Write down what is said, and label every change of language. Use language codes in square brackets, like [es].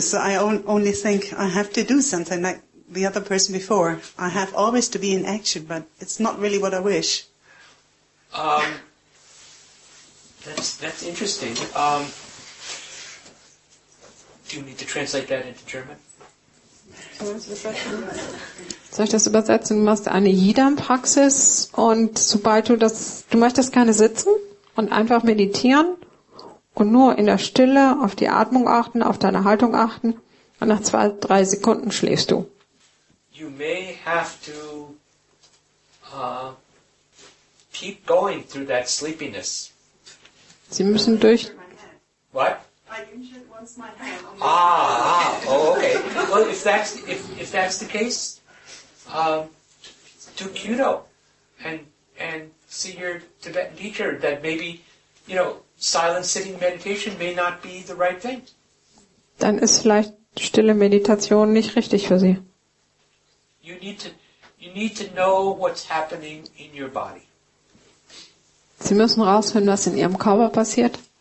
[en] So I only think I have to do something like the other person before. I have always to be in action, but it's not really what I wish. That's interesting. Do you need to translate that into German? [de] Soll ich das übersetzen? Du machst eine Yidam-Praxis und sobald du möchtest gerne sitzen und einfach meditieren und nur in der Stille auf die Atmung achten, auf deine Haltung achten und nach 2-3 Sekunden schläfst du. [en] You may have to keep going through that sleepiness. [de] Sie müssen durch... [en] What? I usually once my hand on Okay. Well, if that's the case, do Kyudo and see your Tibetan teacher that maybe, silent sitting meditation may not be the right thing. [de] Dann ist vielleicht stille Meditation nicht richtig für Sie. [en] You need to know what's happening in your body. [de] Sie müssen rausfinden, was in Ihrem Körper passiert.